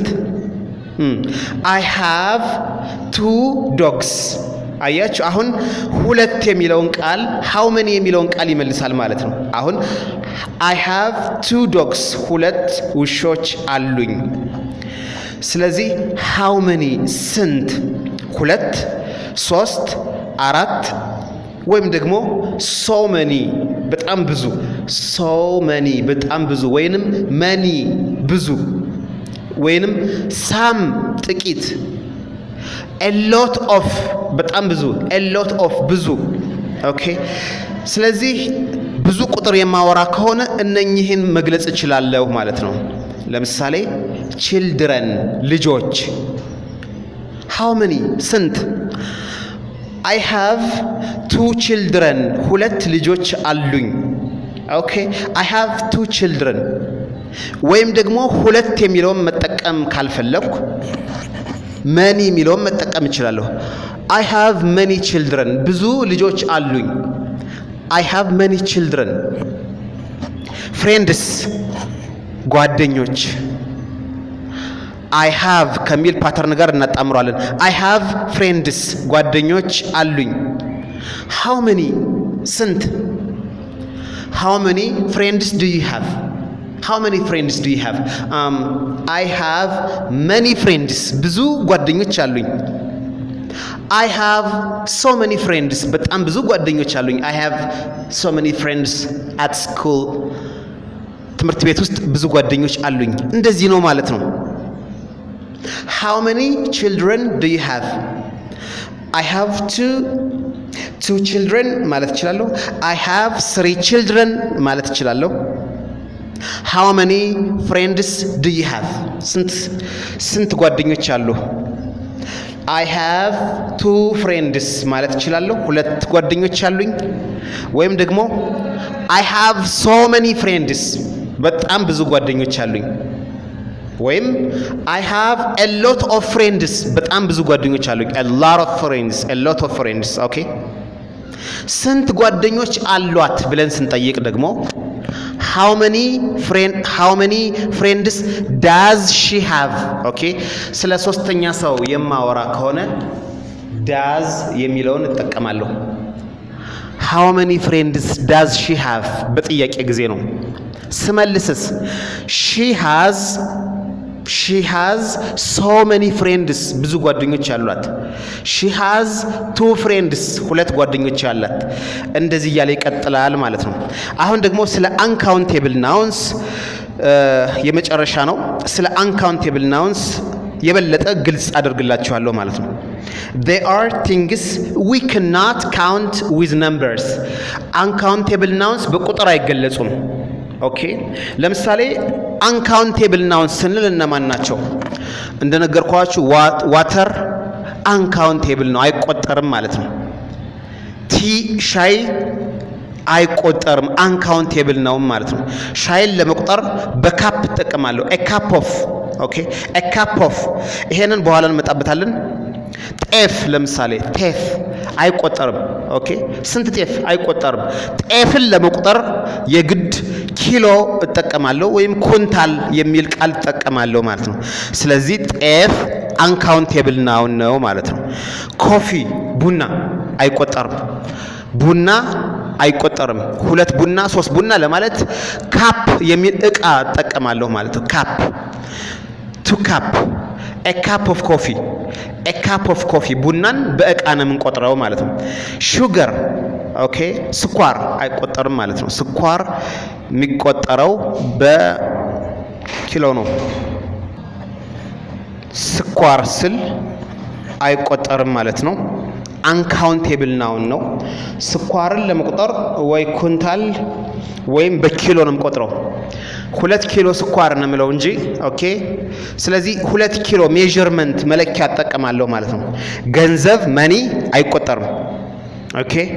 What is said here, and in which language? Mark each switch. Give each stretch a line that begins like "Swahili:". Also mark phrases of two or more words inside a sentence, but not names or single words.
English: I have two dogs።
Amharic: አያችሁ አሁን ሁለት የሚለውን ቃል
English: how many
Amharic: የሚለውን ቃል ይመልሳል ማለት ነው። አሁን
English: I have two dogs
Amharic: ሁለት ውሾች አሉኝ። ስለዚህ
English: how many
Amharic: ስንት? ሁለት፣ ሶስት፣ አራት ወይም ደግሞ
English: so many
Amharic: በጣም ብዙ፣
English: so many
Amharic: በጣም ብዙ ወይንም መኒ ብዙ ወይንም ሳም ጥቂት፣
English: a lot of
Amharic: በጣም ብዙ፣
English: a lot of
Amharic: ብዙ። ኦኬ ስለዚህ ብዙ ቁጥር የማወራ ከሆነ እነኚህን መግለጽ እችላለሁ ማለት ነው። ለምሳሌ children ልጆች።
English: how many
Amharic: ስንት?
English: I have two children
Amharic: ሁለት ልጆች አሉኝ። ኦኬ
English: I have two children።
Amharic: ወይም ደግሞ ሁለት የሚለውን መጠቀም ካልፈለኩ many የሚለውን መጠቀም እችላለሁ።
English: I have many children
Amharic: ብዙ ልጆች አሉኝ።
English: I have many children።
Amharic: friends ጓደኞች።
English: I have
Amharic: ከሚል ፓተርን ጋር እናጣምረዋለን።
English: I have friends
Amharic: ጓደኞች አሉኝ።
English: how many
Amharic: ስንት?
English: how many friends do you have? how many friends do you have? I have many friends
Amharic: ብዙ ጓደኞች አሉኝ።
English: I have so many friends
Amharic: በጣም ብዙ ጓደኞች አሉኝ።
English: I have so many friends at school
Amharic: ትምህርት ቤት ውስጥ ብዙ ጓደኞች አሉኝ። እንደዚህ ነው ማለት ነው።
English: how many children do you have? I have two children
Amharic: ማለት እችላለሁ።
English: I have 3 children
Amharic: ማለት እችላለሁ።
English: how many friends do you have?
Amharic: ስንት ጓደኞች አሉ?
English: I have 2 friends
Amharic: ማለት እችላለሁ። 2 ጓደኞች አሉኝ። ወይም ደግሞ
English: I have so many friends በጣም
Amharic: ብዙ ጓደኞች አሉኝ። ወይም
English: I have a lot of friends
Amharic: በጣም ብዙ ጓደኞች አሉኝ
English: a lot of friends
Amharic: ኦኬ ስንት ጓደኞች አሏት ብለን ስንጠይቅ ደግሞ
English: how many friends does she have
Amharic: ኦኬ ስለ ሶስተኛ ሰው የማወራ ከሆነ does የሚለውን እጠቀማለሁ
English: how many friends does she have
Amharic: በጥያቄ ጊዜ ነው ስመልስስ she
English: has so many friends
Amharic: ብዙ ጓደኞች አሏት
English: she has two friends
Amharic: ሁለት ጓደኞች አሏት እንደዚህ እያለ ይቀጥላል ማለት ነው አሁን ደግሞ ስለ
English: uncountable nouns
Amharic: የመጨረሻ ነው ስለ
English: uncountable nouns
Amharic: የበለጠ ግልጽ አድርግላችኋለሁ ማለት ነው
English: they are things we cannot count with numbers uncountable nouns
Amharic: በቁጥር አይገለጹም ኦኬ ለምሳሌ
English: uncountable nouns
Amharic: ስንል እነማን ናቸው እንደነገርኳችሁ water uncountable ነው አይቆጠርም ማለት ነው ሻይ አይቆጠርም uncountable ነው ማለት ነው ሻይን ለመቁጠር በካፕ ተጠቀማለሁ
English: a cup of
Amharic: ኦኬ
English: a cup of
Amharic: ይሄንን በኋላ እንመጣበታለን ጤፍ ለምሳሌ ጤፍ አይቆጠርም ኦኬ ስንት ጤፍ አይቆጠርም ጤፍን ለመቁጠር የግድ ኪሎ እጠቀማለሁ ወይም ኩንታል የሚል ቃል እጠቀማለሁ ማለት ነው ስለዚህ ጤፍ
English: uncountable noun
Amharic: ነው ማለት ነው ኮፊ ቡና አይቆጠርም ቡና አይቆጠርም ሁለት ቡና ሶስት ቡና ለማለት ካፕ የሚል ዕቃ እጠቀማለሁ ማለት ነው ካፕ
English: to cup a cup of coffee
Amharic: ቡናን በዕቃ ነው የምንቆጥረው ማለት ነው sugar ኦኬ ስኳር አይቆጠርም ማለት ነው ስኳር የሚቆጠረው በኪሎ ነው ስኳር ስል አይቆጠርም ማለት ነው
English: uncountable noun
Amharic: ነው ስኳርን ለመቁጠር ወይ ኩንታል ወይም በኪሎ ነው የምቆጥረው 2 ኪሎ ስኳር ነው የምለው እንጂ ኦኬ ስለዚህ 2 ኪሎ ሜዠርመንት መለኪያ አጠቀማለሁ ማለት ነው ገንዘብ መኒ አይቆጠርም ኦኬ